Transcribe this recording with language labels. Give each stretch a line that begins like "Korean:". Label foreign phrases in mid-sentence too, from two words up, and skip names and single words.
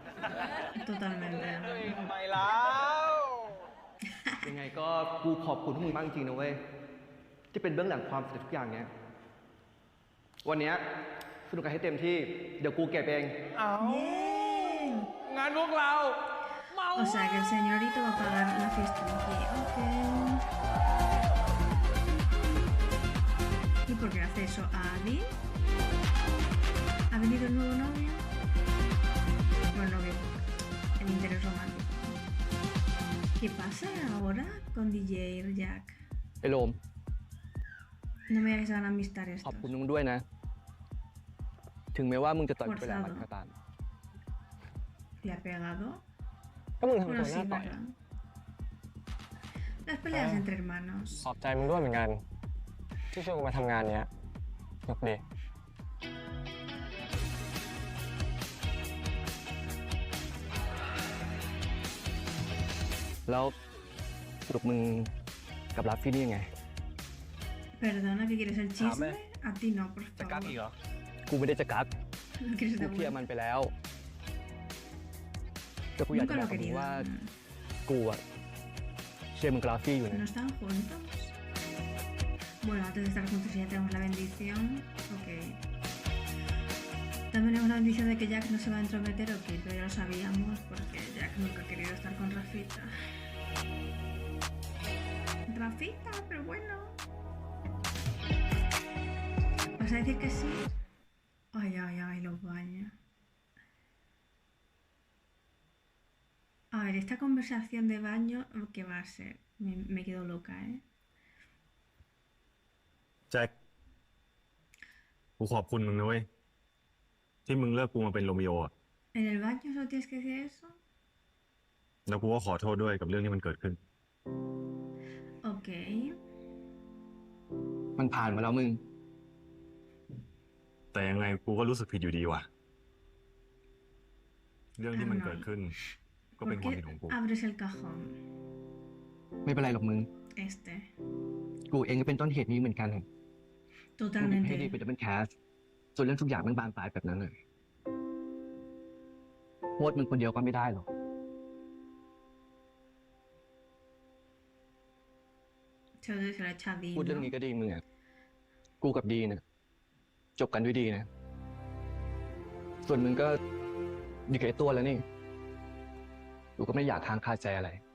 Spanish: totalmente.
Thai: ทำไมแล้ว ยังไงก็กูขอบคุณพวกมึงมากจริงๆนะเว้ยที่เป็นเบื้องหลังความสำเร็จทุกอย่างเนี้ยวันเนี้ยสนุกกันให้เต็มที่เดี๋ยวกูเก็บเอง เอางานพวกเรา
Spanish: O sea que el señorito va a pagar la fiesta aquí. Ok. ¿Y por qué hace eso a Adi? ¿Ha venido el nuevo novio? Bueno, novio. El interés romántico. ¿Qué pasa ahora con DJ Jack?
Thai: ไอ้โรม
Spanish: No me hagas ganar amistad
Thai: ขอบ
Spanish: estos.
Thai: คุณมึงด้วยนะ ถึงแม้ว่ามึงจะต่อยกูไปแล้วมันก็ตาม
Spanish: ¿Le ha pegado?
Thai: ก็มึงทำ
Spanish: Bueno,
Thai: ตัวห
Spanish: sí,
Thai: น้าต่อย
Spanish: ¿verdad? Las peleas entre hermanos.
Thai: ขอบใจมึงด้วยเหมือนกัน ที่ชวนกูมาทำงานเนี้ยสนุกดี แล้วสรุปมึงกับรัฟฟี่นี่ยังไง
Spanish: Perdona, ¿qué quieres el chisme? A ti no, por
Thai: จะกัก
Spanish: favor.
Thai: อีกเหรอ กูไม่ได้จะกัก
Spanish: No quieres
Thai: กู
Spanish: de
Thai: เคลียร์มัน
Spanish: vuelta.
Thai: ไปแล้วแต่กูอยากจะ
Spanish: Nunca
Thai: บ
Spanish: lo
Thai: อก
Spanish: he
Thai: กับมึง
Spanish: querido.
Thai: ว่ากูอะเชียร์มึงกับรัฟฟี่อยู่
Spanish: ¿No
Thai: นะ
Spanish: están juntos? Bueno, antes de estar juntos ya tenemos la bendición. Ok. También tenemos la bendición de que Jack no se va a entrometer, ok, pero ya lo sabíamos porque Jack nunca ha querido estar con Rafita. Rafita, pero bueno. ¿Vas a decir que sí? Ay, ay, ay, los baños. A ver, esta conversación de baño, ¿qué va a ser? Me quedo loca, ¿eh?
Thai: แจ็ค กูขอบคุณมึงนะเว้ย ที่มึงเลือกกูมาเป็นโรมิโออะ
Spanish: ¿En el baño solo tienes que decir eso?
Thai: แล้วกูก็ขอโทษด้วยกับเรื่องที่มันเกิดขึ้น
Spanish: Ok.
Thai: มันผ่านมาแล้วมึง แต่ยังไงกูก็รู้สึกผิดอยู่ดีว่ะ เรื่องที่มันเกิดขึ้น ก็เป็น
Spanish: ¿Por
Thai: ความ
Spanish: qué
Thai: ผิดของกู
Spanish: abres el cajón?
Thai: ไม่เป็นไรหรอกมึง
Spanish: Este.
Thai: กูเองก็เป็นต้นเหตุนี้เหมือนกันกูไม่ให้ดี
Spanish: Totalmente.
Thai: เป็น
English: double cast
Thai: ส่วนเรื่องทุกอย่างมันบานปลายแบบนั้นเลยโทษมึงคนเดียวก็ไม่ได้หรอก
Spanish: Se lo echa a Dean,
Thai: พูดเรื่อง
Spanish: ¿no?
Thai: นี้ก็ดีมึงอะกูกับดีเนี่ยจบกันด้วยดีนะ ส่วนมึงก็อยู่กับไอ้ตัวแล้วนี่กูก็ไม่อยากค้างคาใจอะไร